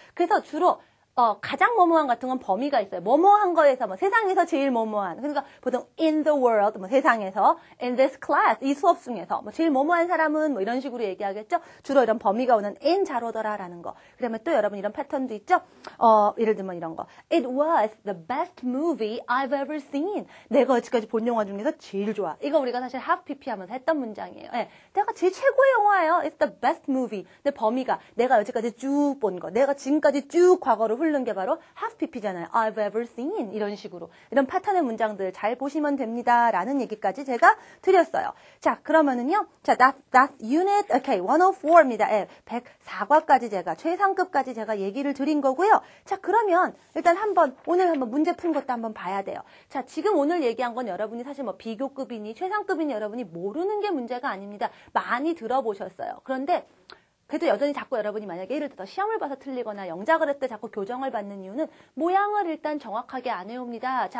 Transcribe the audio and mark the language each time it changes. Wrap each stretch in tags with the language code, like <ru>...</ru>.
<ko>그래서 주로 가장 뭐뭐한 같은 건 범위가 있어요. 뭐뭐한 거에서 세상에서 제일 뭐뭐한. 그러니까 보통</ko> <en>in the world</en> <ko>세상에서</ko> <en>in this class</en> <ko>이 수업 중에서 제일 뭐뭐한 사람은 이런 식으로 얘기하겠죠. 주로 이런 범위가 오는 in 자로더라라는 거. 그다음에 또 여러분 이런 패턴도 있죠. 예를 들면 이런 거.</ko> <en>It was the best movie I've ever seen.</en> <ko>내가 여지까지 본 영화 중에서 제일 좋아. 이거 우리가 사실 half pp 하면서 했던 문장이에요. 내가 제일 최고의 영화예요.</ko> <en>It's the best movie.</en> <ko>근데 범위가 내가 여지까지 쭉 본 거. 내가 지금까지 쭉 과거를 훑는 게 바로 half pp잖아요.</ko> <en>I've ever seen.</en> <ko>이런 식으로. 이런 패턴의 문장들 잘 보시면 됩니다. 라는 얘기까지 제가 드렸어요. 자, 그러면은요. 자,</ko> <en>that unit, okay,</en> <ko>104입니다. 104과까지 제가, 최상급까지 제가 얘기를 드린 거고요. 자, 그러면 일단 오늘 한번 문제 푼 것도 한번 봐야 돼요. 자, 지금 오늘 얘기한 건 여러분이 사실 비교급이니 최상급이니 여러분이 모르는 게 문제가 아닙니다. 많이 들어보셨어요. 그런데 그래도 여전히 자꾸 여러분이 만약에 예를 들어 시험을 봐서 틀리거나 영작을 할 때 자꾸 교정을 받는 이유는 모양을 일단 정확하게 안 외웁니다.</ko>